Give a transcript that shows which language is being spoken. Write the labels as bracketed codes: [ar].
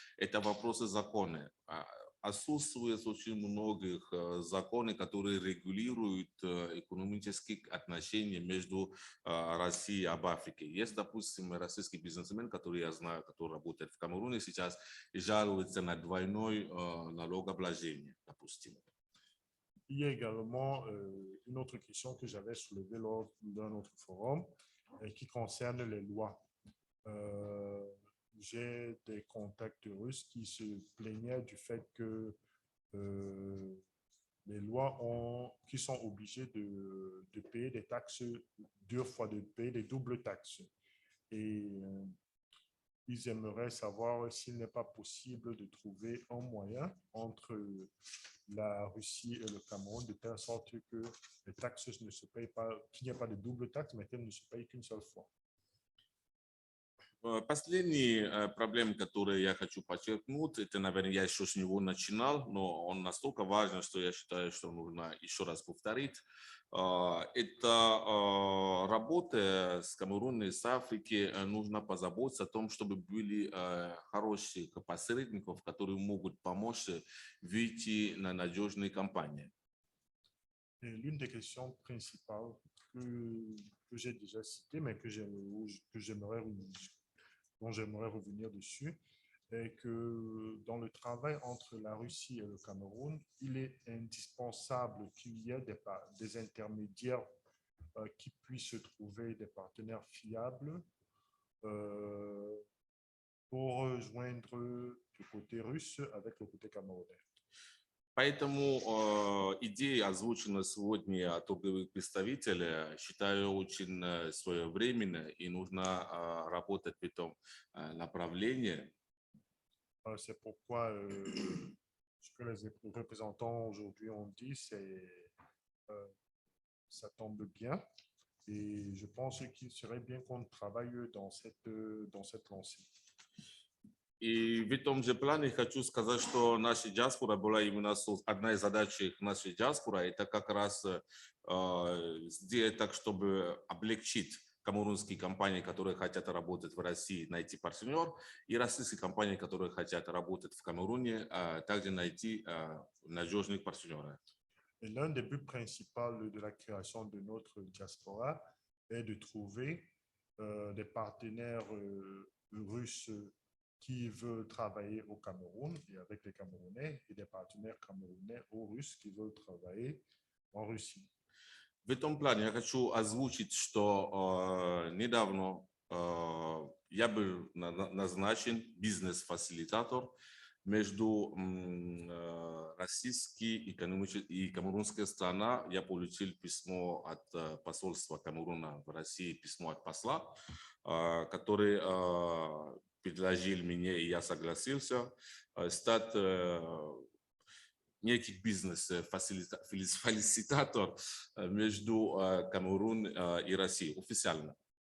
[ru] Это вопросы законы. Отсутствует очень многих законов, которые регулируют экономические отношения между Россией и Африкой. Есть, допустим, российский бизнесмен, который я знаю, который работает в Камеруне сейчас и жалуется на двойное налогообложение, допустим. [fr] Il y a également une autre question que j'avais soulevée lors d'un autre forum qui concerne les lois. J'ai des contacts russes qui se plaignaient du fait que les lois qui sont obligés de payer des taxes deux fois, de payer des doubles taxes. Et ils aimeraient savoir s'il n'est pas possible de trouver un moyen entre la Russie et le Cameroun, de telle sorte que les taxes ne se payent pas, qu'il n'y ait pas de double taxe, mais qu'elles ne se payent qu'une seule fois. [ru] Последний проблем, который я хочу подчеркнуть, это, наверное, я еще с него начинал, но он настолько важен, что я считаю, что нужно еще раз повторить. Это работа с Камеруном и с Африки. Нужно позаботиться о том, чтобы были хорошие посредников, которые могут помочь выйти на надежные компании. [fr] Et l'une des questions principales que j'ai déjà citées, mais dont j'aimerais revenir dessus, est que dans le travail entre la Russie et le Cameroun, il est indispensable qu'il y ait des intermédiaires qui puissent trouver des partenaires fiables pour rejoindre le côté russe avec le côté camerounais. [ru] Поэтому идея, озвученная сегодня от торговых представителей, считаю очень своевременной, и нужно работать в этом направлении. [fr] C'est pourquoi ce que les représentants aujourd'hui ont dit, ça tombe bien. Et je pense qu'il serait bien qu'on travaille dans cette lancée. [ru] И в этом же плане хочу сказать, что наша диаспора была именно одна из задач нашей диаспоры, это как раз сделать так, чтобы облегчить камерунские компании, которые хотят работать в России, найти партнер, и российские компании, которые хотят работать в Камеруне, также найти надежных партнеров. [fr] Et l'un des buts principaux de la création de notre diaspora est de trouver des partenaires russes qui veulent travailler au Cameroun et avec les Camerounais, et des partenaires camerounais ou russes qui veulent travailler en Russie. [ru] В этом плане я хочу озвучить, что недавно я был назначен бизнес-фасилитатор между российской и камерунской страной. Я получил письмо от посольства Камеруна в России, письмо от посла, который предложил мне, и я согласился, стать некий бизнес-фасилитатор между Камерун и Россией официально.